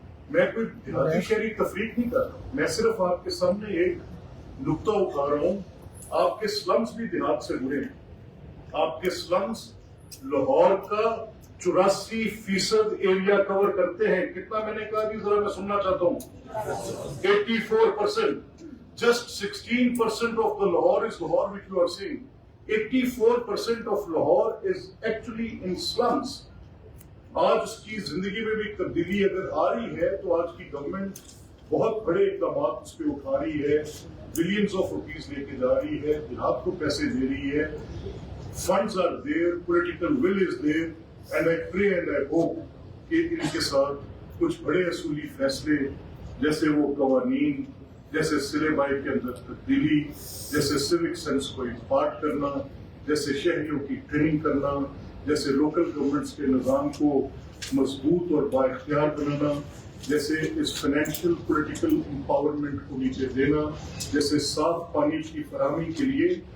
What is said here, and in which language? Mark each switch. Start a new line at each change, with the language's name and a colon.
Urdu: میں کوئی دیہاتی شہری تفریق نہیں کر رہا ہوں، میں صرف آپ کے سامنے ایک نقطہ اٹھا رہا ہوں. آپ کے سلمز بھی دیہات سے جڑے ہیں. آپ کے سلمز لاہور کا 84% ایریا کور کرتے ہیں. کتنا میں نے کہا کہ ذرا میں سننا چاہتا ہوں. 84%.
English: Just 16% of the Lahore is Lahore which you are seeing. 84% of Lahore is actually in slums.
Urdu: آج اس کی زندگی میں بھی تبدیلی اگر آ رہی ہے تو آج کی گورنمنٹ بہت بڑے اقدامات اس پہ اٹھا رہی ہے.
English: billions of rupees
Urdu: لے کے جا رہی ہے، دیہات کو پیسے دے رہی ہے.
English: funds are there, political will is there, and I pray and I hope
Urdu: کہ ان کے ساتھ کچھ بڑے اصولی فیصلے جیسے وہ قوانین، جیسے سلیبائی کے اندر تبدیلی، جیسے سیوک سینس کو امپارٹ کرنا، جیسے شہریوں کی ٹریننگ کرنا، جیسے لوکل گورنمنٹس کے نظام کو مضبوط اور بااختیار بنانا، جیسے اس فائنینشیل پولیٹیکل امپاورمنٹ کو نیچے دینا، جیسے صاف پانی کی فراہمی کے لیے